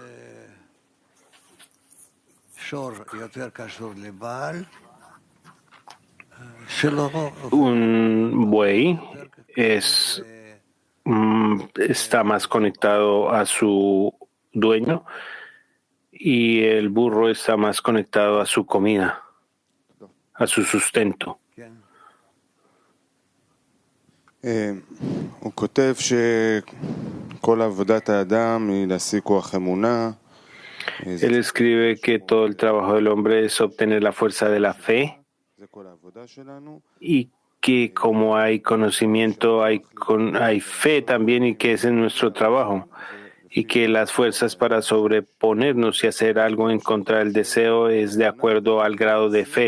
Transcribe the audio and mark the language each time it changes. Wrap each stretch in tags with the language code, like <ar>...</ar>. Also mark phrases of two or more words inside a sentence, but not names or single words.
<es>Un buey está más conectado a su dueño y el burro está más conectado a su comida, a su sustento.</es> <he>הוא כותב שכל עבודת האדם היא להשיג כוח אמונה.</he> <es>Él escribe que todo el trabajo del hombre es obtener la fuerza de la fe y que como hay conocimiento, hay fe también y que ese es nuestro trabajo y que las fuerzas para sobreponernos y hacer algo en contra del deseo es de acuerdo al grado de fe.</es>